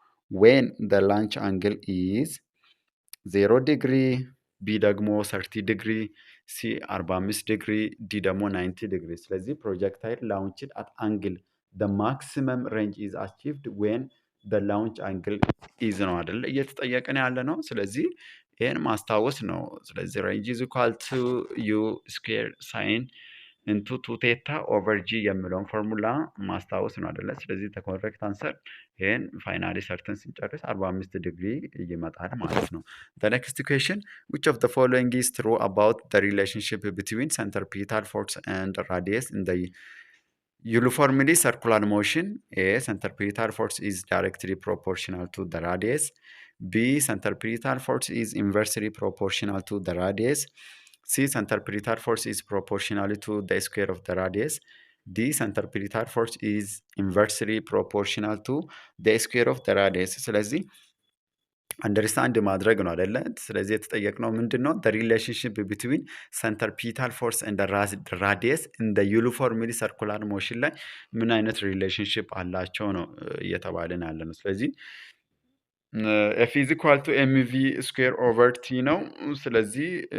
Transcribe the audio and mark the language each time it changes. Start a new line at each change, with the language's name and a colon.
English: when the launch angle is
Amharic: 0 ዲግሪ፣ ቢ ደግሞ 30 ዲግሪ፣ ሲ 45 ዲግሪ፣ ዲ ደግሞ 90 ዲግሪ። ስለዚህ ፕሮጀክታይል ላውንችድ አት አንግል
English: the maximum range is achieved when the launch angle is
Amharic: ነው አይደል እየተጠየቀን ያለ ነው። ስለዚህ ይህን ማስታወስ ነው። ስለዚህ ሬንጅ ኢዝ ኢኳል ቱ ዩ ስኩዌር ሳይን ኢንቱ ቱ ቴታ ኦቨር ጂ የሚለውን ፎርሙላ ማስታወስ ነው አይደለ? ስለዚህ ተኮሬክት አንሰር ይህን ፋይናሊ ሰርተን ስንጨርስ 45 ዲግሪ ይመጣል ማለት ነው።
English: the next question, which of the following is true about the relationship between centripetal force and radius in the uniformly circular motion? A, centripetal force is directly proportional to the radius. B, centripetal force is inversely proportional to the radius. C, centripetal force is proportional to the square of the radius. D, centripetal force is inversely proportional to the square of the radius።
Amharic: ስለዚህ አንደርስታንድ ማድረግ ነው አይደለ? ስለዚህ የተጠየቅነው ምንድን ነው?
English: the relationship between centripetal force and the radius in the uniformly circular motion
Amharic: ላይ ምን አይነት ሪሌሽንሽፕ አላቸው ነው እየተባልን ያለ ነው። ስለዚህ ኤፍ ኢዝ ኢኳል ቱ ኤምቪ ስኩዌር ኦቨር ቲ ነው። ስለዚህ